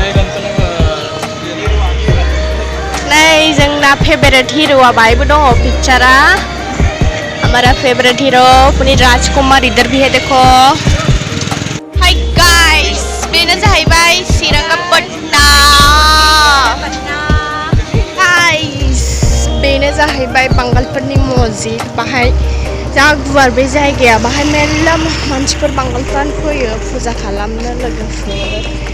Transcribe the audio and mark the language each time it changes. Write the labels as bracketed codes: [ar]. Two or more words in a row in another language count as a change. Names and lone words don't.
[brx] नै जोंना फेभरेट हिरोआ बाहायबो दङ पिक्चारा [hi] हमारा फेवरेट हीरो पुनीत राजकुमार इधर भी है देखो [brx] हाय गाइस बेनो जाहैबाय चिरांपाटना गाइस बेनो जाहैबाय बांगालफोरनि मस्जिद बाहाय जा गुवार बे जायगाया बाहाय मेरला मानसिफोर बांगालफ्रानो फैयो फुजा खालामनो लोगोफोर